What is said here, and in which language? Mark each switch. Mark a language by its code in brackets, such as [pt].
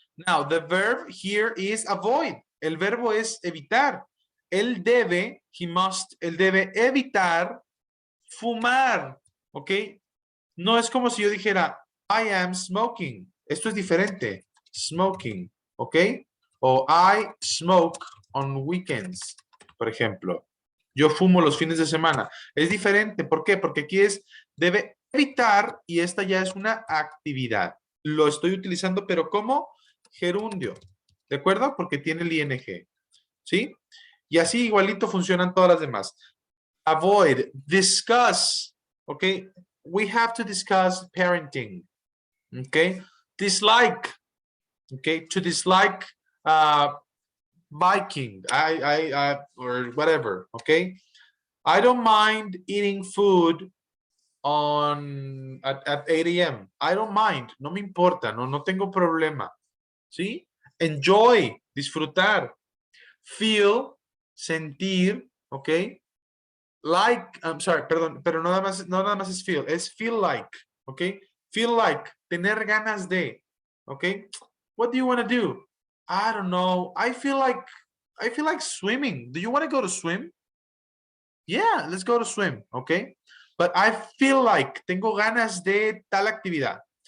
[en] Now, the verb here is avoid. [es] El verbo es evitar. Él debe, él debe evitar fumar, ¿ok? No es como si yo dijera, [en] I am smoking. [es] Esto es diferente. Smoking, ¿ok? O I smoke on weekends. por ejemplo. Yo fumo los fines de semana. Es diferente. ¿Por qué? Porque aquí debe evitar y esta ya es una actividad. Lo estoy utilizando, pero como gerundio. ¿De acuerdo? Porque tiene el ing. ¿Sí? Y así igualito funcionan todas las demás. [en] Avoid, discuss. ¿Ok? We have to discuss parenting. ¿Ok? Dislike. ¿Ok? To dislike biking, or whatever, okay? I don't mind eating food at 8 a.m. I don't mind, [es] no me importa, no tengo problema, ¿sí? [en] Enjoy, disfrutar. Feel, sentir, okay? Like, I'm sorry, [es] perdón, pero no nada más es feel, es feel like, okay? [en] Feel like, [es] tener ganas de, [en] okay? What do you want to do? I don't know. I feel like swimming. Do you want to go to swim? Yeah, let's go to swim, okay? But I feel like [es] tengo ganas de tal actividad.